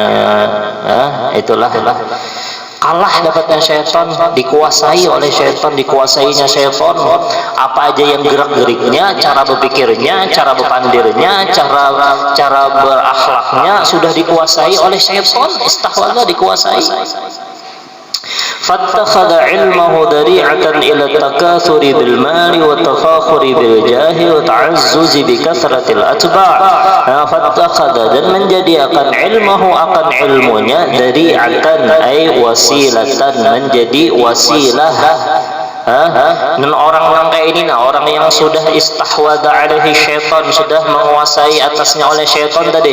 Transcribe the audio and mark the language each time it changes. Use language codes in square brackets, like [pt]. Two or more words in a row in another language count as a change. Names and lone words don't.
[bjn] Itulah kalah dapatnya syaitan, dikuasai oleh syaitan, dikuasainya syaitan. Apa aja yang gerak-geriknya, cara berpikirnya, cara berpandirnya, cara berakhlaknya sudah dikuasai oleh syaitan. Istahwadha, dikuasai. [ar] فاتخذ علمه ذريعة إلى التكاثر بالمال والتفاخر بالجاه وتعزز بكثرة الأتباع. فاتخذ, [bjn] dan menjadikan ilmahu akan ilmunya [ar] ذريعةً أي وسيلةً, [bjn] menjadi wasilah. Dan orang yang kayak ini, orang yang sudah [ar] استحوذ عليه الشيطان, [bjn] sudah menguasai atasnya oleh syaitan tadi.